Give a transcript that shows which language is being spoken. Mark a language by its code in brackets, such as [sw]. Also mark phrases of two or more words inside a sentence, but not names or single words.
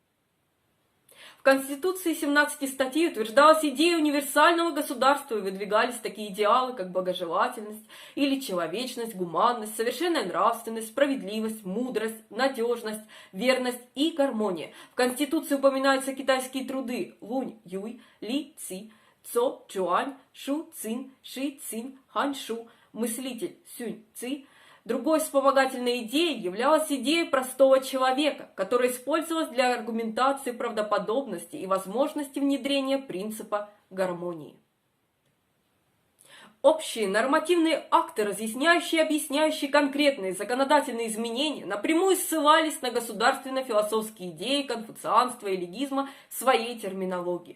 [ru] В Конституции 17 статей утверждалась идея универсального государства и выдвигались такие идеалы, как благожелательность или человечность, гуманность, совершенная нравственность, справедливость, мудрость, надежность, верность и гармония. В Конституции упоминаются китайские труды Лунь Юй, Ли Ци, Цо Чуань, Шу Цин, Ши Цин, Хань Шу, мыслитель Сюнь Ци. Другой вспомогательной идеей являлась идея простого человека, которая использовалась для аргументации правдоподобности и возможности внедрения принципа гармонии. Общие нормативные акты, разъясняющие и объясняющие конкретные законодательные изменения, напрямую ссылались на государственно-философские идеи конфуцианства и легизма в своей терминологии.